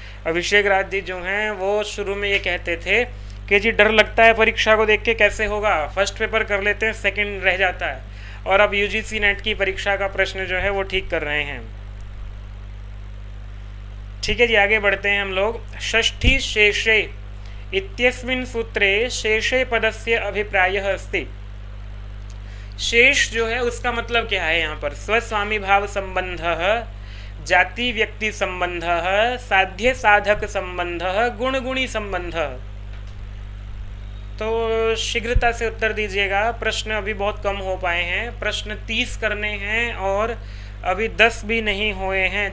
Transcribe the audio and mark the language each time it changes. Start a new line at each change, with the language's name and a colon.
Hindi: अभिषेक राज जी जो हैं वो शुरू में ये कहते थे कि जी डर लगता है परीक्षा को देख के, कैसे होगा, फर्स्ट पेपर कर लेते हैं सेकंड रह जाता है, और अब यूजीसी नेट की परीक्षा का प्रश्न जो है वो ठीक कर रहे हैं। ठीक है जी, आगे बढ़ते हैं हम लोग।
Sanskrit: षष्ठी शेषे इत्यस्मिन् सूत्रे शेषे पदस्य अभिप्रायः अस्ति।
Hindi: शेष जो है उसका मतलब क्या है यहाँ पर?
Sanskrit: स्वस्वामी भाव संबंधः, जाति व्यक्ति संबंधः, साध्य साधक संबंधः, गुण गुणी संबंधः।
Hindi: तो शीघ्रता से उत्तर दीजिएगा, प्रश्न अभी बहुत कम हो पाए हैं, प्रश्न 30 करने हैं और अभी 10 भी नहीं हुए हैं।